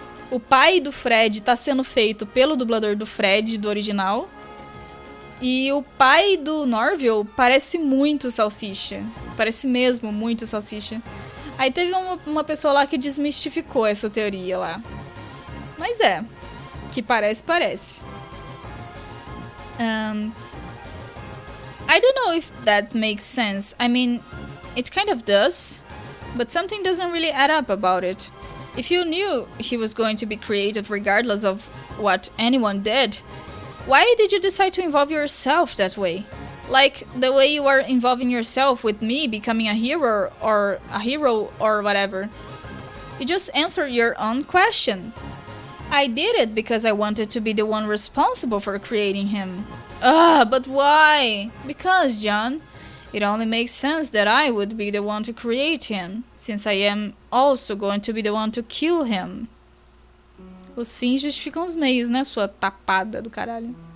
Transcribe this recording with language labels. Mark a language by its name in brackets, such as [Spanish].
[Portuguese] O pai do Fred tá sendo feito pelo dublador do Fred, do original. E o pai do Norville parece muito Salsicha. Parece mesmo muito Salsicha. Aí teve uma pessoa lá que desmistificou essa teoria lá. Mas é. Que parece, parece. [English] I don't know if that makes sense. I mean, it kind of does. But something doesn't really add up about it. If you knew he was going to be created regardless of what anyone did, why did you decide to involve yourself that way? Like the way you are involving yourself with me becoming a hero or whatever. You just answered your own question. I did it because I wanted to be the one responsible for creating him. But why? Because, John, it only makes sense that I would be the one to create him, since I am also going to be the one to kill him. [Portuguese] Os fins justificam os meios, né, sua tapada do caralho.